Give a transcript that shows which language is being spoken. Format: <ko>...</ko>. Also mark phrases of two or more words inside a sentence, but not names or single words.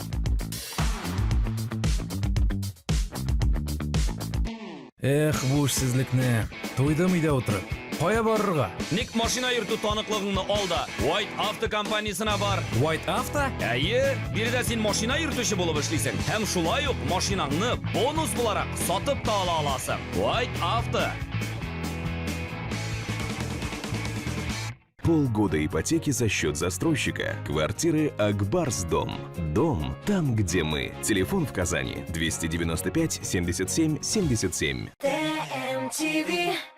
<tt>Эх, бу эшсезлекне. Туйдым өйдә утырып. Кая барырга? Ник машина йөртү таныклыгыңны алда. White Auto компаниясына бар. White Auto? Әйе, биредә син машина йөртүче булып эшлисең. Һәм шулай ук машинаңны бонус буларак сатып та ала аласың. White Auto.</tt> <ru>Полгода ипотеки за счет застройщика. Квартиры Акбарс Дом. Дом там, где мы. Телефон в Казани 295 77 77. ТМТV.</ru>